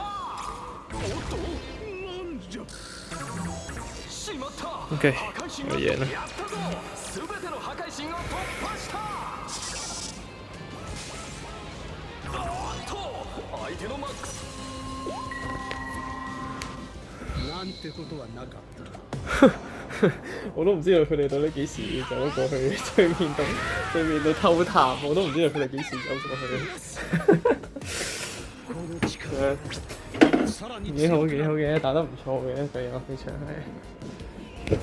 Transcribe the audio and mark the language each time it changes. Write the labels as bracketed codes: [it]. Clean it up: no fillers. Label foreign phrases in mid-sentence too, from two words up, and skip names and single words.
[ja] おっと、なんじゃ。しまった。 OK，破壊神 [yue] 我贏啦。 [ja] やったぞ。すべての破壊神を突破した。おっと、相手のマックス。なんてことはなかった。 [yue] 我都唔知道佢哋到底幾時走咗過去對面度偷談，我都唔知道佢哋幾時走過去。 [ja] この力さらに [yue] 幾好幾好嘅，打得唔錯嘅，對啊，呢場係。